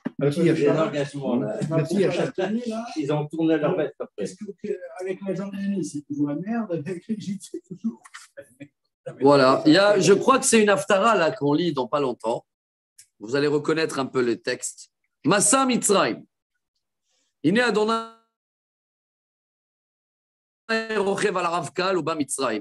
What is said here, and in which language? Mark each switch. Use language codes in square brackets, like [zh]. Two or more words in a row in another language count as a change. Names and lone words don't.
[fr] Ils ont tourné leur veste après. Est-ce qu'avec la Jordanie, c'est toujours la merde, avec l'Égypte, c'est toujours. Voilà. Je crois que c'est une haftara là qu'on lit dans pas longtemps. Vous allez reconnaître un peu les textes. [he] משא מצרים. הנה ה' רוכב על רבקל ו בא מצרים.